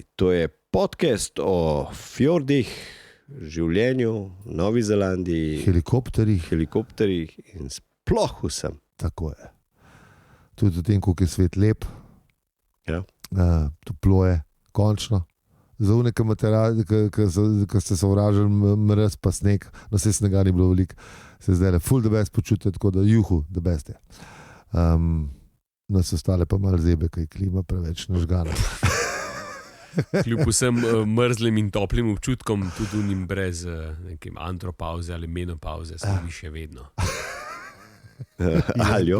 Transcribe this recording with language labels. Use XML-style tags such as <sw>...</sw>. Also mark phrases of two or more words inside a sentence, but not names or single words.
<sl>To je podcast o fjordih, življenju, Novi Zelandiji, helikopterjih in sploh vsem. Tako je. Tudi o tem, koliko je svet lep. Ja. Toplo je, končno. Za uneke materiale, ki ste se vražali, mrz pa sneg, no se snega ni bilo veliko, se zdaj le full</sl> <en>the best</en> <sl>počutite, tako da juhu</sl> <en>the best</en> <sl>je. Nas ostale pa malo zebe, kaj klima preveč nažgana. Kljub vsem mrzlim in toplim občutkom, tudi unim brez nekim antropauze ali menopauze, sem mi še vedno. Aljo?</sl>